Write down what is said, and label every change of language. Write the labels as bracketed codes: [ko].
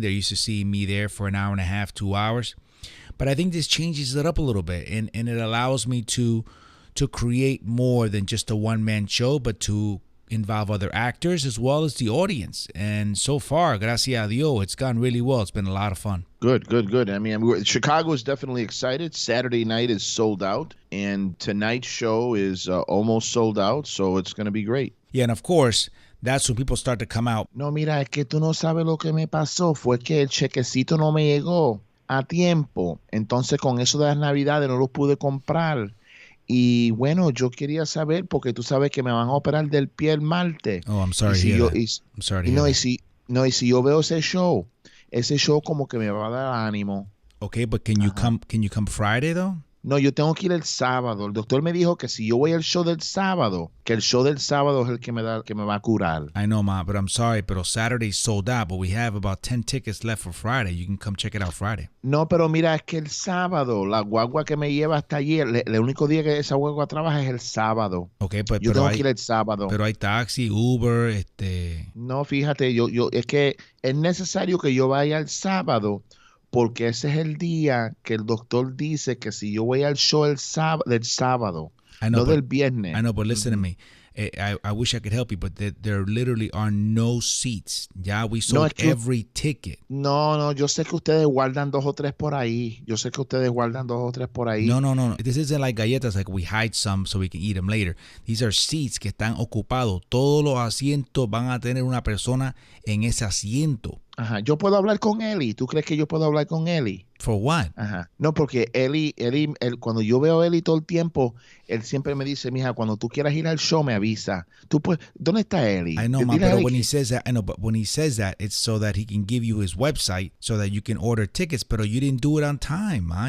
[en] They're used to seeing me there for an hour and a half, 2 hours. But I think this changes it up a little bit, and it allows me to create more than just a one-man show, but to involve other actors as well as the audience. And so far, [es] gracias a Dios, [en] it's gone really well. It's been a lot of fun. Good. I mean, Chicago is definitely excited. Saturday night is sold out, and tonight's show is almost sold out, so it's going to be great. Yeah, and of course, that's when people start to come out. [es] No, mira, es que tú no sabes lo que me pasó. Fue que el chequecito no me llegó a tiempo. Entonces, con eso de las Navidades no lo pude comprar. Y bueno, yo quería saber, porque tú sabes que me van a operar del pie el martes. [en] Oh, I'm sorry to hear that. I'm sorry to hear that. [es] Y si yo veo ese show como que me va a dar ánimo. [en] Okay, but can you come Friday though? [es] No, yo tengo que ir el sábado. El doctor me dijo que si yo voy al show del sábado, que el show del sábado es el que me va a curar. [en] I know, Ma, but I'm sorry, pero Saturday's sold out, but we have about 10 tickets left for Friday. You can come check it out Friday. [es] No, pero mira, es que el sábado, la guagua que me lleva hasta allí, el único día que esa guagua trabaja es el sábado. [en] Okay, [es] yo tengo que ir el sábado. Pero hay taxi, Uber, No, fíjate, yo es que es necesario que yo vaya el sábado, porque ese es el día que el doctor dice que si yo voy al show del sábado, no del viernes. [en] I know, but listen to me. I wish I could help you, but there literally are no seats. Ya, we sold every ticket. [es] No, yo sé que ustedes guardan 2 o 3 por ahí. No. [en] This isn't like galletas, like we hide some so we can eat them later. These are seats [es] que están ocupados. Todos los asientos van a tener una persona en ese asiento. Ajá, yo puedo hablar con Eli. ¿Tú crees que yo puedo hablar con Eli? [en] For what? [es] Ajá. No, porque Eli, cuando yo veo a Eli todo el tiempo, él siempre me dice, mija, cuando tú quieras ir al show me avisa. ¿Dónde está Eli? [en] I know, but when he says that, it's so that he can give you his website so that you can order tickets, pero you didn't do it on time, ma.